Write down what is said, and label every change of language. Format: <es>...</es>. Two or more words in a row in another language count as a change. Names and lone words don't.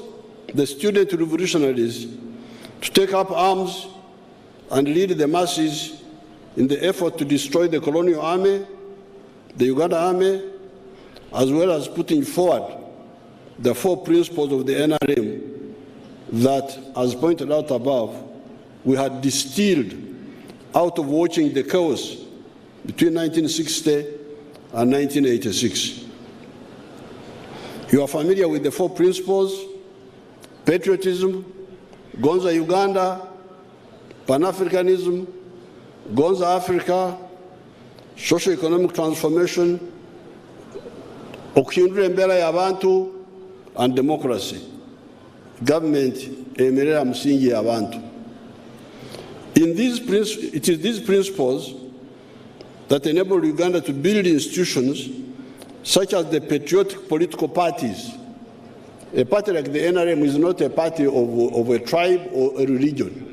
<en>the student revolutionaries to take up arms and lead the masses in the effort to destroy the colonial army, the Uganda army, as well as putting forward the 4 principles of the NRM that, as pointed out above, we had distilled out of watching the chaos between 1960 and 1986. You are familiar with the 4 principles: patriotism, Gonza Uganda, Pan-Africanism, Gonza Africa, socio-economic transformation,</en> <nyn>okuhindura embeera y'abantu,</nyn> <en>and democracy.</en> <nyn>Government emerera musingi y'abantu.</nyn> <en>It is these principles that enable Uganda to build institutions such as the patriotic political parties. A party like the NRM is not a party of a tribe or a religion.</en>